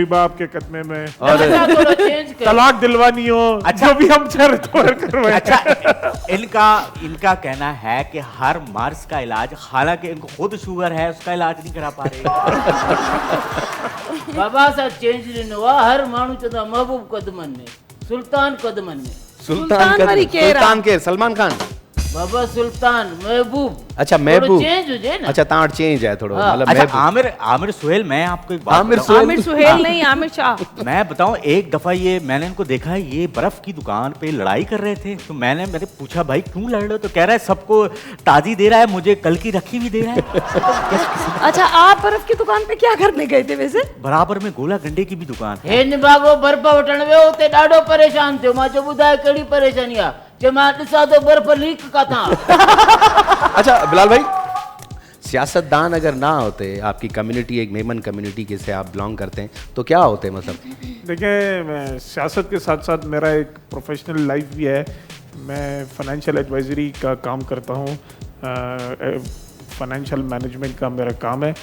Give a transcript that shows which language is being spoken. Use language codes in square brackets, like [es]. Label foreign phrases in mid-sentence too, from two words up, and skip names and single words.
[hi] भी बाप के कदमे में, थोड़ा चेंज कर। तलाक दिलवानी हो, जो भी हम चाह रहे तो करवाएं। अच्छा इनका कहना है कि हर मर्ज का इलाज, हालांकि इनको खुद शुगर है, उसका इलाज नहीं करा पा रहे। [sd] बाबा साहब चेंज ॾिनो आहे। हर माण्हू चवंदो आहे महबूब कदमनि में, सुल्तान कदमनि में। सुल्तान वरी केरु आहे? सुल्तान केरु? सलमान खान? बाबा सुल्तान महबूब। अच्छा थोड़ो महबूब। चेंज हुजे ना। अच्छा तव्हां वटि चेंज आहे थोड़ो, हाँ। मतलब अच्छा महबूब। [hi] आमिर सुहेल, मैं आपको एक बात आमिर बताऊं? आमिर सुहेल नहीं, आमिर शाह। मैं बताऊं, एक दफा ये मैंने इनको देखा है, ये बर्फ की दुकान पे लड़ाई कर रहे थे, तो मैंने पूछा भाई क्यों लड़ रहे हो? तो कह रहा है सबको ताजी दे रहा है, मुझे कल की रखी भी दे रहा है। अच्छा आप बर्फ की दुकान पे क्या करने गए थे वैसे? बराबर में गोला गंडे की भी दुकान है। [sd] हे निभागो बर्फ वठण वियो, उते ॾाढो परेशान थियो। मां चयो ॿुधाए कहिड़ी परेशानी आहे? चयो मां ॾिसां तो बर्फ लीक काथां। [hi] अच्छा बिलाल भाई, सियासतदान अगर ना होते, आपकी कम्युनिटी एक मेमन कम्युनिटी के से आप बिलोंग करते हैं, तो क्या होते मतलब? देखिए, मैं सियासत के साथ साथ मेरा एक [en] professional life [hi] भी है। मैं [en] financial advisory [hi] का काम करता हूँ, [en] financial management [hi] का मेरा काम है।